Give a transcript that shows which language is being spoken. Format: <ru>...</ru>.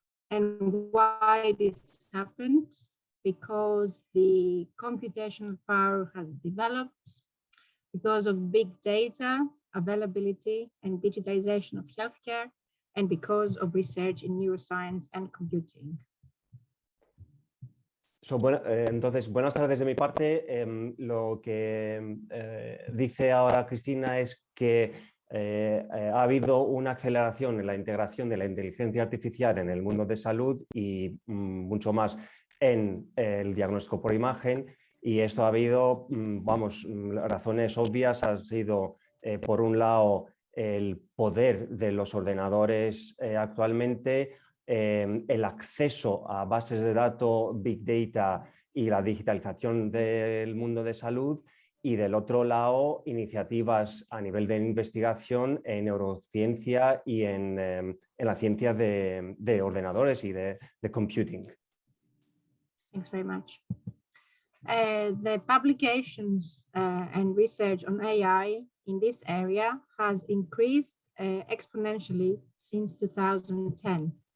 <en>And why this happened? Because the computational power has developed, because of big data availability and digitization of healthcare, and because of research in neuroscience and computing.</en> <es>Entonces, buenas tardes de mi parte. Lo que dice ahora Cristina es que ha habido una aceleración en la integración de la inteligencia artificial en el mundo de salud y mucho más en el diagnóstico por imagen, y esto ha habido, razones obvias. Ha sido, por un lado, el poder de los ordenadores actualmente, el acceso a bases de datos, Big Data y la digitalización del mundo de salud, y del otro lado, iniciativas a nivel de investigación en neurociencia y en la ciencia de ordenadores y de computing.</es> <en>Thanks very much. The publications and research on AI in this area has increased exponentially since 2010.</en>